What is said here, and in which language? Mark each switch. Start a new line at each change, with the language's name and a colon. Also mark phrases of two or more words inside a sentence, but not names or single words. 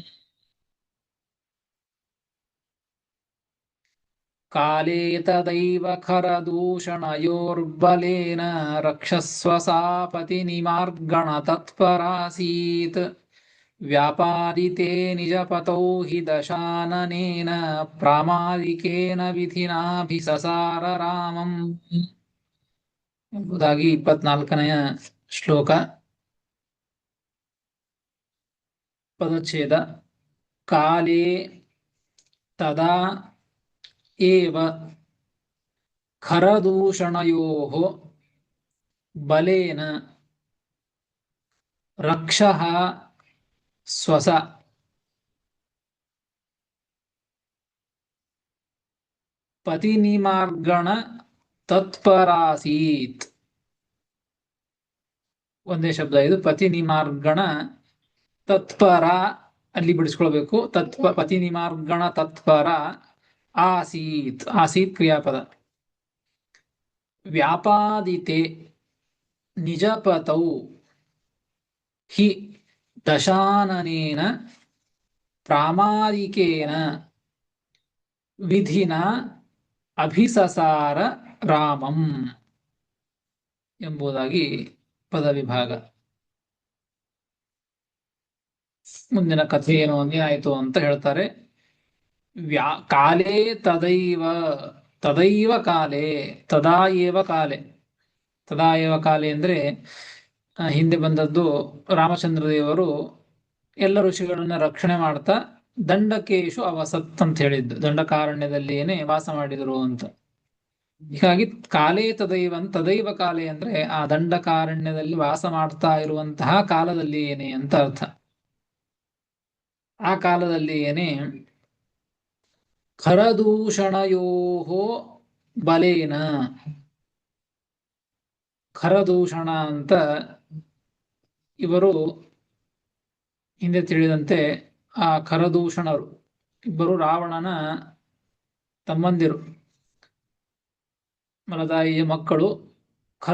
Sanskrit: ಕಾಲೇ ತದೈವ ಖರದೂಷಣಯೋರ್ಬಲೇನ ರಕ್ಷಸ್ವ ಸಾಪತಿ ನಿಮಾರ್ಗಣ ತತ್ಪರಾಸೀತ್ ವ್ಯಾಪಾದಿತೇ ನಿಜಪತೌ ಹಿ ದಶಾನನೇನ ಪ್ರಾಮಾದಿಕೇನ ವಿಧಿನಾಭಿಸಸಾರ ರಾಮಂ
Kannada: ಎಂಬುದಾಗಿ 24ನೆಯ ಶ್ಲೋಕ. ಪದಚ್ಛೇದ.
Sanskrit: ಕಾಲೇ ತದಾ ಏವ ಖರದೂಷಣಯೋಃ ಬಲೇನ ರಕ್ಷಃ ಸ್ವಸ ಪತಿನಿಮಾರ್ಗಣ ತತ್ಪರಾಸೀತ್.
Kannada: ಒಂದೇ ಶಬ್ದ ಇದು.
Sanskrit: ಪತಿನಿಮಾರ್ಗಣ ತತ್ಪರ,
Kannada: ಅಲ್ಲಿ ಬಿಡಿಸ್ಕೊಳ್ಬೇಕು.
Sanskrit: ಪತಿನಿಮಾರ್ಗಣ ತತ್ಪರ ಆಸೀತ್, ಆಸೀತ್ ಕ್ರಿಯಾಪದ. ವ್ಯಾಪಾದಿತೆ ನಿಜಪತೌ ಹಿ ದಶಾನನೇನ ಪ್ರಾಮಾದಿಕೇನ ವಿಧಿನ ಅಭಿಸಸಾರ ರಾಮಂ
Kannada: ಎಂಬುದಾಗಿ ಪದವಿಭಾಗ. ಮುಂದಿನ ಕಥೆ ಏನು ಏನಾಯಿತು ಅಂತ ಹೇಳ್ತಾರೆ.
Sanskrit: ಕಾಲೇ ತದೈವ, ತದೈವ ಕಾಲೇ, ತದಾ ಏವ ಕಾಲೇ. ತದಾ ಏವ ಕಾಲೇ
Kannada: ಅಂದ್ರೆ ಹಿಂದೆ ಬಂದದ್ದು, ರಾಮಚಂದ್ರ ದೇವರು ಎಲ್ಲ ಋಷಿಗಳನ್ನ ರಕ್ಷಣೆ ಮಾಡ್ತಾ
Sanskrit: ದಂಡಕೇಶು ಅವಸತ್
Kannada: ಅಂತ ಹೇಳಿದ್ದು, ದಂಡಕಾರಣ್ಯದಲ್ಲಿಯೇನೆ ವಾಸ ಮಾಡಿದರು ಅಂತ. ಹೀಗಾಗಿ
Sanskrit: ಕಾಲೇ ತದೈವ, ತದೈವ ಕಾಲೇ
Kannada: ಅಂದ್ರೆ ಆ ದಂಡಕಾರಣ್ಯದಲ್ಲಿ ವಾಸ ಮಾಡ್ತಾ ಇರುವಂತಹ ಕಾಲದಲ್ಲಿ ಏನೇ ಅಂತ ಅರ್ಥ. ಆ ಕಾಲದಲ್ಲಿ ಏನೇ
Sanskrit: ಖರದೂಷಣಯೋಹೋ ಬಲೇನ,
Kannada: ಖರದೂಷಣ ಅಂತ ಇವರು ಹಿಂದೆ ತಿಳಿದಂತೆ ಆ ಖರದೂಷಣರು ಇಬ್ಬರು ರಾವಣನ ತಮ್ಮಂದಿರು, ಮಲದಾಯಿಯ ಮಕ್ಕಳು ಖರದೂಷಣರು.